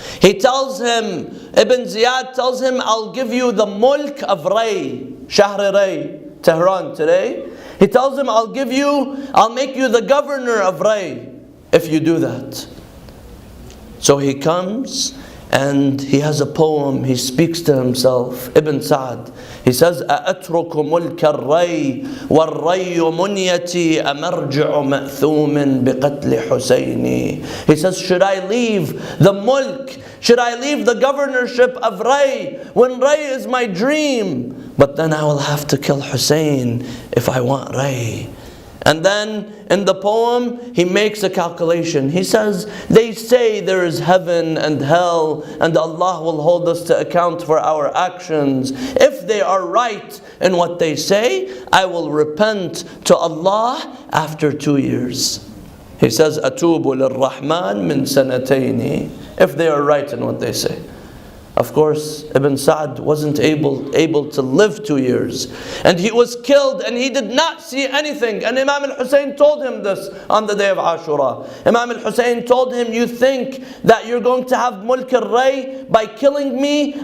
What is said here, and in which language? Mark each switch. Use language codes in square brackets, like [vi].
[en] He tells him, Ibn Ziyad tells him, I'll give you the mulk of Ray, Shahr Ray, Tehran today. He tells him, I'll make you the governor of Ray if you do that. So he comes and he has a poem. He speaks to himself. [ar] Ibn Sa'd, [en] he says, [ar] أَأَتْرُكُ مُلْكَ الرَّيِّ وَالرَّيُّ مُنْيَتِي أَمَرْجِعُ مَأْثُومٍ بِقَتْلِ حُسَيْنِ. [en] He says, should I leave the mulk? Should I leave the governorship of Ray when Ray is my dream? But then I will have to kill Hussein if I want Ray. And then in the poem, he makes a calculation. He says, they say there is heaven and hell, and Allah will hold us to account for our actions. If they are right in what they say, I will repent to Allah after 2 years. He says, [ar] أَتُوبُ لِلرَّحْمَنِ مِنْ سَنَتَيْنِ. [en] If they are right in what they say. Of course, Ibn Sa'd wasn't able to live 2 years. And he was killed and he did not see anything. And Imam al-Hussein told him this on the day of Ashura. Imam al-Hussein told him, you think that you're going to have mulk al-Ray by killing me?